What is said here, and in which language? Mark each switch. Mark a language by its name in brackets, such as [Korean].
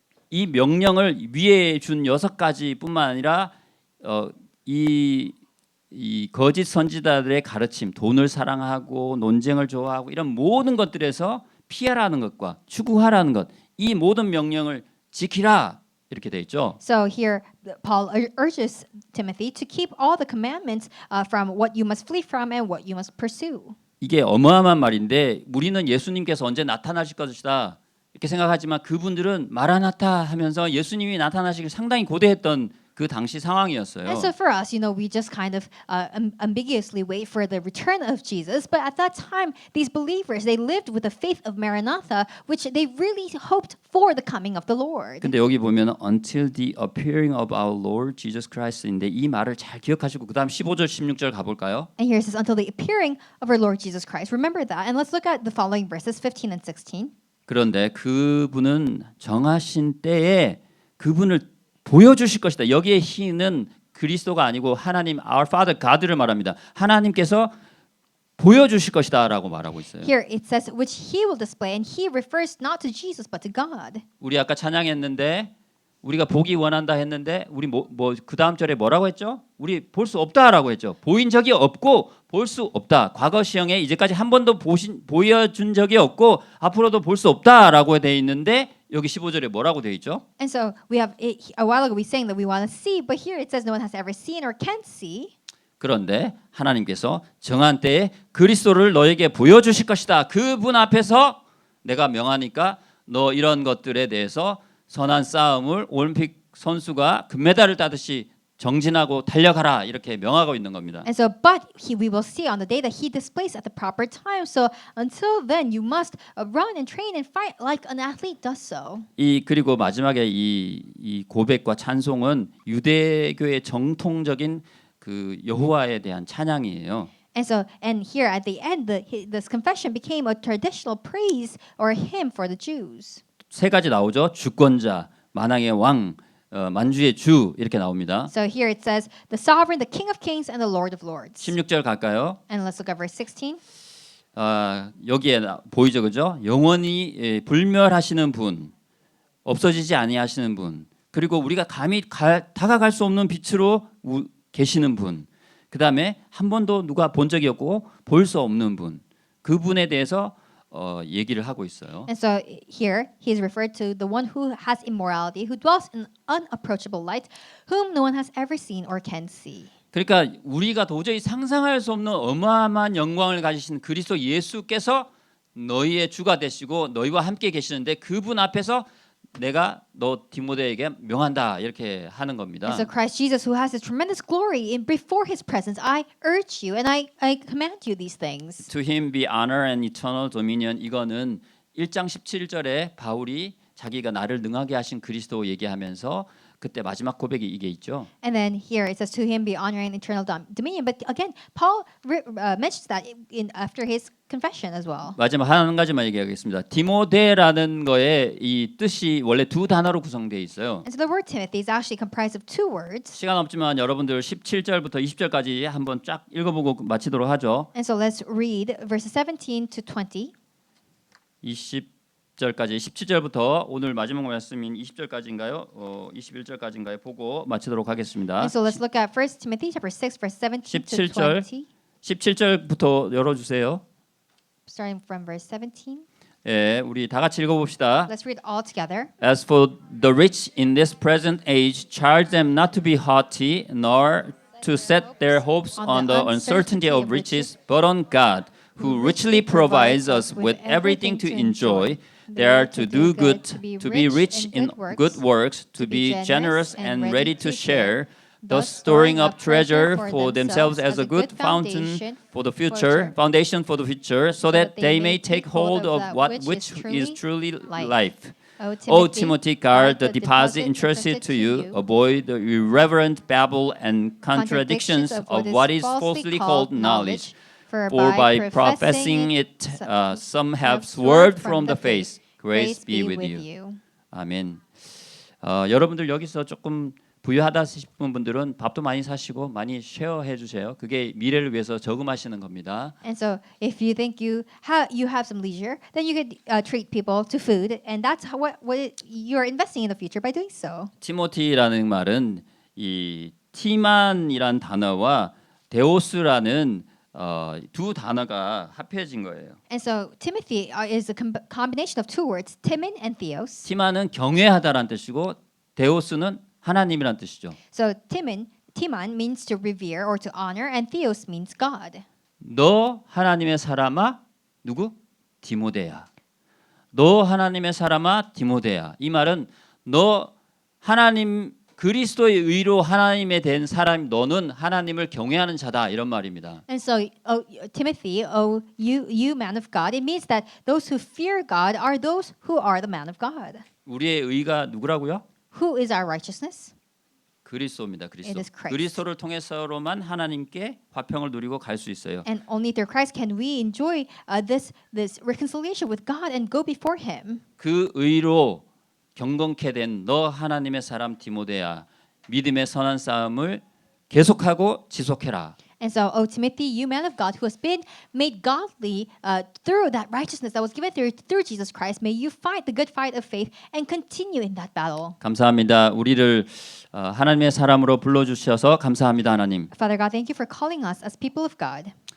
[Korean] 이 명령을 위에 준 6가지뿐만 아니라 이 거짓 선지자들의 가르침, 돈을 사랑하고 논쟁을 좋아하고 이런 모든 것들에서 피하라는 것과 추구하라는 것, 이 모든 명령을 지키라 이렇게 돼 있죠. [English] So here Paul urges Timothy to keep all the commandments from what you must flee from and what you must pursue. [Korean] 이게 어마어마한 말인데 우리는 예수님께서 언제 나타나실 것이다 이렇게 생각하지만 그분들은 마라나타 하면서 예수님이 나타나시길 상당히 고대했던 그 당시 상황이었어요. [English] And so for us, we just kind of ambiguously wait for the return of Jesus. But at that time, these believers, they lived with the faith of Maranatha, which they really hoped for the coming of the Lord. [Korean] 근데 여기 보면 [English] until the appearing of our Lord Jesus Christ [Korean] 인데 이 말을 잘 기억하시고 그다음 15절 16절 가볼까요? [English] And here it says, until the appearing of our Lord Jesus Christ. Remember that. And let's look at the following verses, 15 and 16. [Korean] 그런데 그분은 정하신 때에 그분을 보여주실 것이다. 여기에 he는 그리스도가 아니고 하나님 [English] our Father God [Korean] 를 말합니다. 하나님께서 보여주실 것이다라고 말하고 있어요. [English] Here it says, which he will display, and he refers not to Jesus but to God. [Korean] 우리 아까 찬양했는데 우리가 보기 원한다 했는데 우리 그 다음 절에 뭐라고 했죠? 우리 볼 수 없다라고 했죠. 보인 적이 없고 볼 수 없다. 과거 시형에 이제까지 한 번도 보여준 적이 없고 앞으로도 볼 수 없다라고 돼 있는데 여기 15절에 뭐라고 돼 있죠? [English] And so we have a while ago we sang that we want to see, but here it says no one has ever seen or can see. [Korean] 그런데 하나님께서 정한 때에 그리스도를 너에게 보여주실 것이다. 그분 앞에서 내가 명하니까 너 이런 것들에 대해서 선한 싸움을 올림픽 선수가 금메달을 따듯이 정진하고 달려가라 이렇게 명하고 있는 겁니다. [English] And so, but we will see on the day that he displays at the proper time. So until then, you must run and train and fight like an athlete does so. [Korean] 그리고 마지막에 이 고백과 찬송은 유대교의 정통적인 그 여호와에 대한 찬양이에요. [English] And here at the end, this confession became a traditional praise or hymn for the Jews. [Korean] 3가지 나오죠. 주권자, 만왕의 왕, 만주의 주 이렇게 나옵니다. [English] So here it says the sovereign, the King of Kings, and the Lord of Lords. [Korean] 16절 갈까요? [English] And let's look at verse 16. [Korean] 여기에 보이죠, 그죠? 영원히 불멸하시는 분, 없어지지 아니하시는 분, 그리고 우리가 감히 다가갈 수 없는 빛으로 계시는 분, 그 다음에 한 번도 누가 본 적이 없고 볼 수 없는 분, 그분에 대해서 얘기를 하고 있어요. [English] And so here he is referred to the one who has immorality, who dwells in unapproachable light, whom no one has ever seen or can see. [Korean] 그러니까 우리가 도저히 상상할 수 없는 어마어마한 영광을 가지신 그리스도 예수께서 너희의 주가 되시고 너희와 함께 계시는데 그분 앞에서 내가 너 디모데에게 명한다 이렇게 하는 겁니다. [English] And so Christ Jesus, who has this tremendous glory in before His presence, I urge you and I command you these things. To him be honor and eternal dominion. [Korean] 이거는 1장 17절에 바울이 자기가 나를 능하게 하신 그리스도 얘기하면서 그때 마지막 고백이 이게 있죠. [English] And then here it says, "To him be honor and eternal dominion." But again, Paul mentions that after his confession as well. [Korean] 마지막 한 가지만 얘기하겠습니다. 디모데라는 거에 이 뜻이 원래 2단어로 구성되어 있어요. [English] And so the word Timothy is actually comprised of 2 words. [Korean] 시간 없지만 여러분들 17절부터 20절까지 한번 쫙 읽어보고 마치도록 하죠. [English] And so let's read verses 17 to 20. [Korean] 20절까지 17절부터 오늘 마지막 말씀인 20절까지인가요? 21절까지인가요? 보고 마치도록 하겠습니다. [English] And so let's look at 1 Timothy chapter 6 verse 17 to [Korean] 17절 [English] 20. [Korean] 17절부터 열어주세요. [English] Starting from verse 17. [Korean] 예, 우리 다 같이 읽어봅시다. [English] Let's read all together. As for the rich in this present age, charge them not to be haughty, nor to set their hopes on the uncertainty of riches, but on God, who richly provides us with everything to enjoy. They are to do good, to be rich in good works, to be generous and ready to share, thus storing up treasure for themselves as a good foundation for the future, so that they may take hold of which is truly life. O Timothy, guard the deposit entrusted to you. Avoid the irreverent babble and contradictions of what is falsely called knowledge. For by professing it, some have swerved from the faith. Grace be with you. [Korean] 아멘. 여러분들 여기서 조금 부유하다 싶은 분들은 밥도 많이 사시고 많이 쉐어해 주세요. 그게 미래를 위해서 저금하시는 겁니다. [English] And so, if you think you have some leisure, then you could treat people to food, and that's you're investing in the future by doing so. [Korean] 티모티라는 말은 이 티만이란 단어와 데오스라는 두 단어가 합해진 거예요. [English] And so, Timothy is a combination of two words, Timon and Theos. [Korean] 티만은 경외하다란 뜻이고 데오스는 하나님이란 뜻이죠. [English] So, Timon means to revere or to honor, and Theos means God. [Korean] 너 하나님의 사람아 누구? 디모데야. 너 하나님의 사람아 디모데야. 이 말은 너 하나님 그리스도의 의로 하나님에 된 사람 너는 하나님을 경외하는 자다 이런 말입니다. [English] And so, Timothy, you man of God, it means that those who fear God are those who are the man of God. [Korean] 우리의 의가 누구라고요? [English] Who is our righteousness? [Korean] 그리스도입니다. 그리스도. [English] It is Christ. [Korean] 그리스도를 통해서로만 하나님께 화평을 누리고 갈 수 있어요. [English] And only through Christ can we enjoy this reconciliation with God and go before Him. [Korean] 그 의로 경건케 된 너 하나님의 사람 디모데야 믿음의 선한 싸움을 계속하고 지속해라. [English] And so, O Timothy, you man of God who has been made godly through that righteousness that was given through Jesus Christ, may you fight the good fight of faith and continue in that battle. [Korean] 감사합니다. 우리를 하나님의 사람으로 불러주셔서 감사합니다, 하나님. [English] Father God, thank you for calling us as people of God.